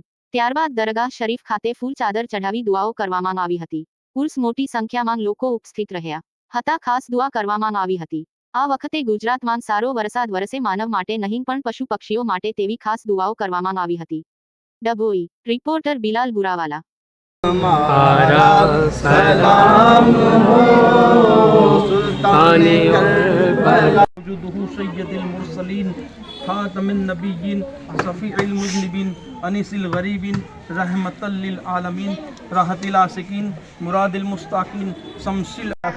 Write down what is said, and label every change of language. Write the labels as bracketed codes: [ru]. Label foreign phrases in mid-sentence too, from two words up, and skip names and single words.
[gu] ત્યારબાદ દરગાહ શરીફ ખાતે ફૂલ ચાદર ચઢાવી દુઆઓ કરવામાં આવી હતી। ઉર્સ મોટી સંખ્યામાં લોકો ઉપસ્થિત રહ્યા હતા। ખાસ દુઆ કરવામાં આવી હતી। આ વખતે ગુજરાતમાં સારો વરસાદ વરસે માનવ માટે નહીં પણ પશુ પક્ષીઓ માટે તેવી ખાસ દુઆઓ કરવામાં આવી હતી। ડભોઈ રિપોર્ટર બિલાલ બુરાવાલા। [ar] خاتم النبيين شفيع المذنبين أنيس الغريبين رحمة للعالمين راحة العاشقين مراد المشتاقين شمس